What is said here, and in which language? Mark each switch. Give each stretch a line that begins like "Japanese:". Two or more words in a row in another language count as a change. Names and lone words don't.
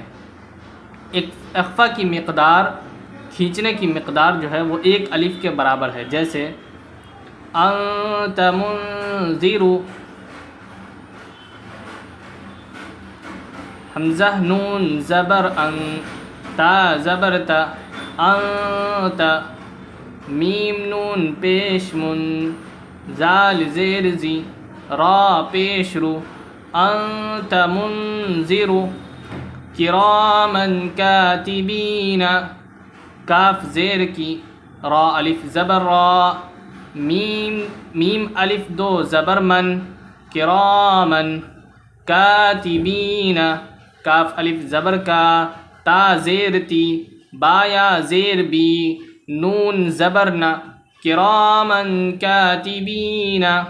Urdu: ایک اخفا کی مقدار، کھینچنے کی مقدار جو ہے وہ 1 الف کے برابر ہے۔ جیسے
Arabic: انت منذر،
Urdu: حمزہ نون زبر ان، تا زبر تا، انت، میم نون پیش من، زال زیر زی، را پیش رو،
Arabic: انت منذر، کرامن کاتبین،
Urdu: کاف زیر کی، را الف زبر را، میم الف 2 زبر من،
Arabic: کرامن، کاتبین،
Urdu: کاف الف زبر کا، تا زیر تی، با یا زیر بی، نون زبر نا،
Arabic: کرامن کاتبین،